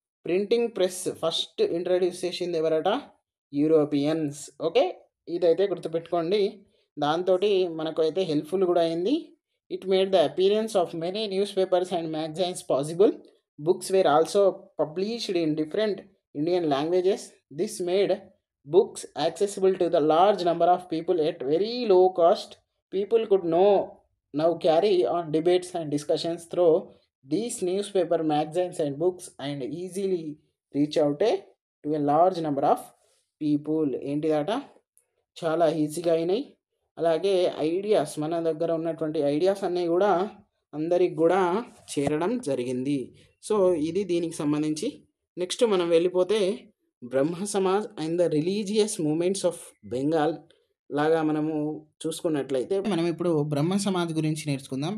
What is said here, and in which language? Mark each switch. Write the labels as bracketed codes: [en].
[te] Printing press first introduce చేసింది ఎవరట, Europeans. Okay, ఇదైతే గుర్తుపెట్టుకోండి. దాంతో మనకు అయితే హెల్ప్ఫుల్ కూడా అయింది. [en] It made the appearance of many newspapers and magazines possible. Books were also published in different Indian languages. This made books accessible to the large number of people at very low cost. People could now carry on debates and discussions through these newspaper, magazines and books and easily reach out to a large number of people. [te] ఏంటిదట, చాలా ఈజీగా అయినాయి. అలాగే ideas, మన దగ్గర ఉన్నటువంటి ideas అన్నీ కూడా అందరికి కూడా చేరడం జరిగింది. సో ఇది దీనికి సంబంధించి. నెక్స్ట్ మనం వెళ్ళిపోతే బ్రహ్మ Samaj [en] and the religious movements of Bengal [te] లాగా మనము చూసుకున్నట్లయితే మనం ఇప్పుడు బ్రహ్మ సమాజ్ గురించి నేర్చుకుందాం.